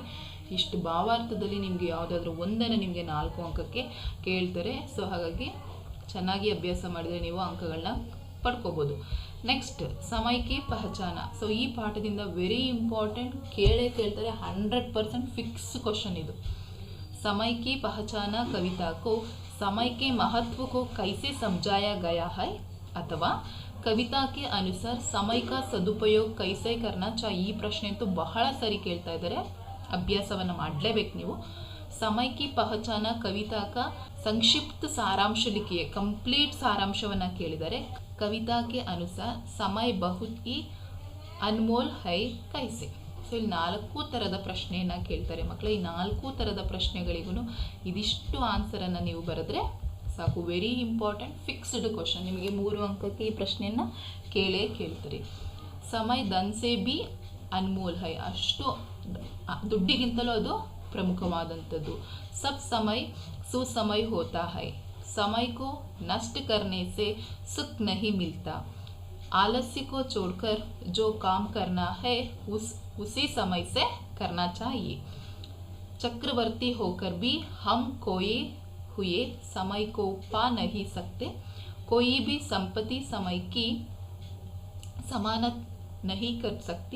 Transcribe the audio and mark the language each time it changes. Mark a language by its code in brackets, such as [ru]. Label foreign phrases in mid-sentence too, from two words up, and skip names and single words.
[kn] ಇಷ್ಟು ಭಾವಾರ್ಥದಲ್ಲಿ ನಿಮಗೆ ಯಾವುದಾದ್ರೂ ಒಂದನ್ನು ನಿಮಗೆ 4 ಅಂಕಕ್ಕೆ ಕೇಳ್ತಾರೆ. ಸೊ ಹಾಗಾಗಿ ಚೆನ್ನಾಗಿ ಅಭ್ಯಾಸ ಮಾಡಿದರೆ ನೀವು ಅಂಕಗಳನ್ನ ಪಡ್ಕೋಬೋದು. ನೆಕ್ಸ್ಟ್ ಸಮಯಕ್ಕೆ ಪಹಚಾನ. ಸೊ ಈ ಪಾಠದಿಂದ [en] very important, [kn] ಕೇಳ್ತಾರೆ 100% [en] fix question [kn] ಇದು. [hi] समय की पहचाना कविता को समय के महत्व को कैसे समझाया गया है, अथवा कविता के अनुसार समय का सदुपयोग कैसे करना चाहिए. [kn] ಈ ಪ್ರಶ್ನೆ ಅಂತೂ ಬಹಳ ಸರಿ ಕೇಳ್ತಾ ಇದ್ದಾರೆ, ಅಭ್ಯಾಸವನ್ನು ಮಾಡಲೇಬೇಕು ನೀವು. [hi] समय की पहचाना कविता का संक्षिप्त सारांश लिखिए. [kn] कंप्लीट ಸಾರಾಂಶವನ್ನು ಕೇಳಿದ್ದಾರೆ. [hi] कविता के अनुसार समय बहुत ही अनमोल है कैसे. [kn] ಸೊ ಇಲ್ಲಿ 4 ಥರದ ಪ್ರಶ್ನೆಯನ್ನು ಕೇಳ್ತಾರೆ ಮಕ್ಕಳೇ. ಈ 4 ಥರದ ಪ್ರಶ್ನೆಗಳಿಗೂ ಇದಿಷ್ಟು ಆನ್ಸರನ್ನು ನೀವು ಬರೆದ್ರೆ ಸಾಕು. [en] very important, fixed question. [kn] ನಿಮಗೆ 3 ಅಂಕಕ್ಕೆ ಈ ಪ್ರಶ್ನೆಯನ್ನು ಕೇಳ್ತಾರೆ. [hi] समय धन से भी अनमोल है. [kn] ಅಷ್ಟು ದುಡ್ಡಿಗಿಂತಲೂ ಅದು ಪ್ರಮುಖವಾದಂಥದ್ದು. [hi] सब समय सुसमय होता है। समय को नष्ट करने से सुख नहीं मिलता. आलस्य को छोड़कर जो काम करना है उसी समय से करना चाहिए. चक्रवर्ती होकर भी हम खोए हुए समय को पा नहीं सकते. कोई भी संपत्ति समय की जमानत नहीं कर सकती.